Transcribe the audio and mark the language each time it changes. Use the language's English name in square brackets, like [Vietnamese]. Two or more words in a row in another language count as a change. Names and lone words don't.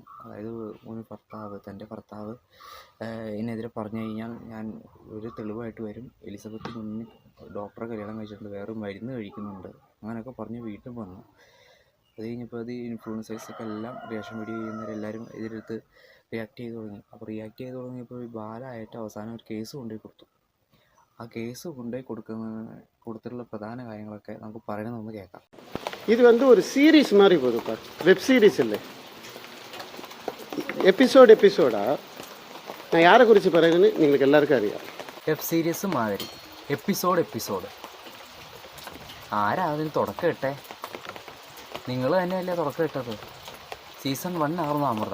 [Malayalam] അതായത് തൻ്റെ ഭർത്താവ് ഇതിനെതിരെ പറഞ്ഞു കഴിഞ്ഞാൽ ഞാൻ ഒരു തെളിവായിട്ട് വരും, എലിസബത്ത് മുന്നിൽ ഡോക്ടറെ കല്യാണം കഴിച്ചിട്ടുണ്ട്, വേറെ മരുന്ന് കഴിക്കുന്നുണ്ട്, അങ്ങനെയൊക്കെ പറഞ്ഞ് വീണ്ടും വന്നു. അത് കഴിഞ്ഞപ്പോൾ ഇൻഫ്ലുവൻസേഴ്സൊക്കെ എല്ലാം റിയാക്ഷൻ വീഡിയോ ചെയ്യുന്നവരെല്ലാവരും ഇതിനടുത്ത് റിയാക്ട് ചെയ്ത് തുടങ്ങി. അപ്പോൾ റിയാക്ട് ചെയ്ത് തുടങ്ങിയപ്പോൾ ബാലയായിട്ട് അവസാനം ഒരു കേസ് കൊണ്ടുപോയി കൊടുത്തു. ആ കേസ് കൊണ്ടുപോയി കൊടുത്തിട്ടുള്ള പ്രധാന കാര്യങ്ങളൊക്കെ നമുക്ക് പറയണമെന്ന് കേൾക്കാം. [Tamil] இது ஒரு சீரீஸ் மாதிரி போகுதுப்பா, [English] web series [Tamil] இல்லை, [Malayalam] എപ്പിസോഡാ. ഞാൻ யாரை കുറിച്ച് പറയുന്നത് നിങ്ങൾക്ക് എല്ലാവർക്കും അറിയാം. [English] web series [Malayalam] മാതിരി എപ്പിസോഡ് ആരാ അതിന് തുടക്കം ഇട്ടേ? നിങ്ങൾ തന്നെയല്ലേ തുടക്കം ഇട്ടത്. സീസൺ 1 ആയിരുന്നു അമൃത.